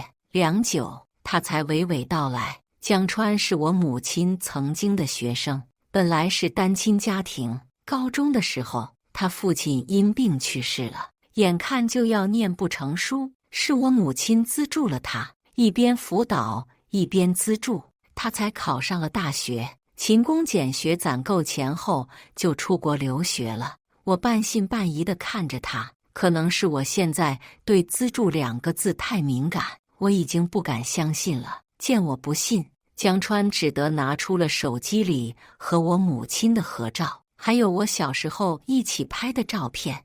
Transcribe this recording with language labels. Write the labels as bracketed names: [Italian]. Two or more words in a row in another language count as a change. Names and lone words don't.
[Chinese] 良久，他才娓娓道來：江川是我母親曾經的學生，本來是單親家庭，高中的時候他父親因病去世了，眼看就要念不成書，是我母親資助了他，一邊輔導一邊資助，他才考上了大學。勤工儉學攢夠錢後，就出國留學了。我半信半疑地看着他，可能是我現在對資助2個字太敏感，我已經不敢相信了。見我不信，江川只得拿出了手機裡和我母親的合照，還有我小時候一起拍的照片。